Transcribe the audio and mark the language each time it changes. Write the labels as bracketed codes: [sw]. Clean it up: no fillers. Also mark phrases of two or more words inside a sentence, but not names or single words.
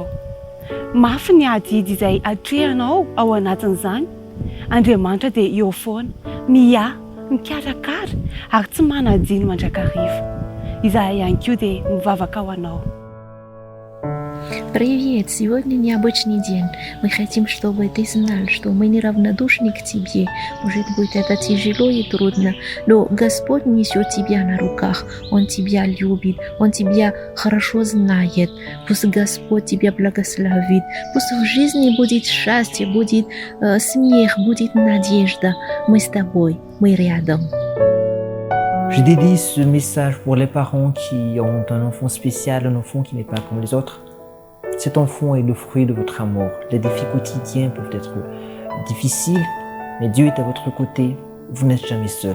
[mg] Mafy ny adidy izay atrehanao ao anatin'izany. Andriamanitra dia eo foana, mikarakara ary tsy manadiny mandrakariva. Izahay ihany koa dia mivavaka ho anao. [ru] Привет! Сегодня необычный день. Мы хотим, чтобы ты знал, что мы неравнодушны к тебе. Может быть, это тяжело и трудно, но Господь несет тебя на руках. Он тебя любит, Он тебя хорошо знает. Пусть Господь тебя благословит. Пусть в жизни будет счастье, будет смех, будет надежда. Мы с тобой, мы рядом. [fr] Je dédie ce message pour les parents qui ont un enfant spécial, un enfant qui n'est pas comme les autres. Cet enfant est le fruit de votre amour. Les défis quotidiens peuvent être difficiles, mais Dieu est à votre côté. Vous n'êtes jamais seul.